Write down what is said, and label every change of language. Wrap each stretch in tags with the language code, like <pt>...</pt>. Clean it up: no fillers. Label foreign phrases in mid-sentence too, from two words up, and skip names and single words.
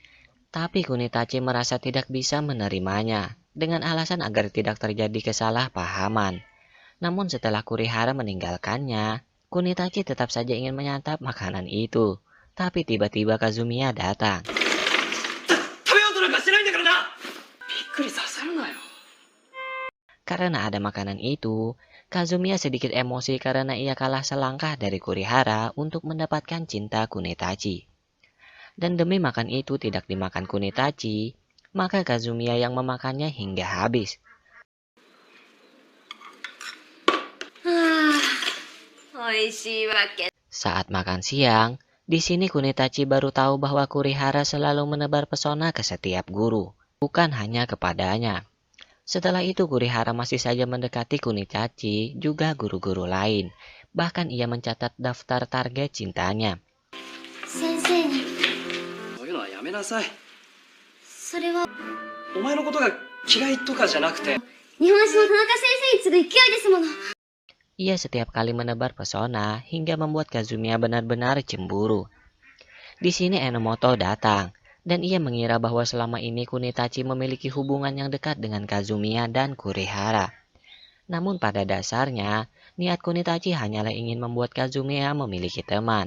<id>Tapi Kunitachi merasa tidak bisa menerimanya, dengan alasan agar tidak terjadi kesalahpahaman. Namun setelah Kurihara meninggalkannya, Kunitachi tetap saja ingin menyantap makanan itu. Tapi tiba-tiba Kazumiya datang.</id> <ja>くりさせるなよ。</ja> <id>Karena ada makanan itu, Kazumiya sedikit emosi karena ia kalah selangkah dari Kurihara untuk mendapatkan cinta Kunitachi. Dan demi makan itu tidak dimakan Kunitachi, maka Kazumiya yang memakannya hingga habis.</id> <ja>美味しいわけ。</ja> <id>Saat makan siang, di sini Kunitachi baru tahu bahwa Kurihara selalu menebar pesona ke setiap guru, bukan hanya kepadanya. Setelah itu Kurihara masih saja mendekati Kunitachi, juga guru-guru lain. Bahkan ia mencatat daftar target cintanya.</id> <ja>先生に。そういうのはやめなさい。それはお前のことが嫌いとかじゃなくて、日本史の田中先生に次ぐ勢いですもの。</ja> <id>Ia setiap kali menebar pesona hingga membuat Kazumiya benar-benar cemburu. Di sini Enomoto datang, dan ia mengira bahwa selama ini Kunitachi memiliki hubungan yang dekat dengan Kazumiya dan Kurihara. Namun pada dasarnya, niat Kunitachi hanyalah ingin membuat Kazumiya memiliki teman.</id>